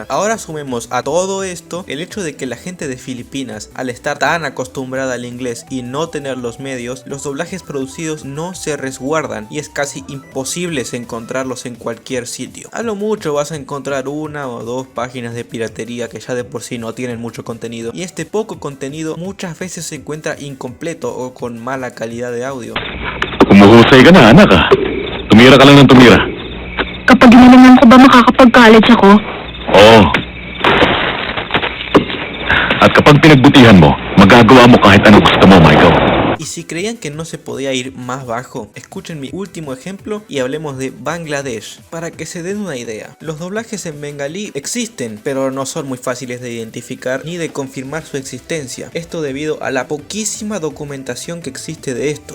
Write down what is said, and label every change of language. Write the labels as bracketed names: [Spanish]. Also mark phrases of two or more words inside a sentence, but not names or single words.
[Spanish] Ahora sumemos a todo esto el hecho de que la gente de Filipinas, al estar tan acostumbrada al inglés y no tener los medios, los doblajes producidos no se resguardan y es casi imposible encontrarlos en cualquier sitio. A lo mucho vas a encontrar una o dos páginas de piratería que ya de por sí no tienen mucho contenido, y este poco contenido muchas veces se encuentra incompleto o con mala calidad de audio. [Filipino] Umuhusay ka na, anak ah. Tumira ka lang ng tumira. Kapag ginalingan ko ba makakapag-college ako? Oo. At kapag pinagbutihan mo, magagawa mo kahit anong gusto mo, Michael. [Spanish] Y si creían que no se podía ir más bajo, escuchen mi último ejemplo y hablemos de Bangladesh, para que se den una idea. Los doblajes en bengalí existen, pero no son muy fáciles de identificar ni de confirmar su existencia. Esto debido a la poquísima documentación que existe de estos.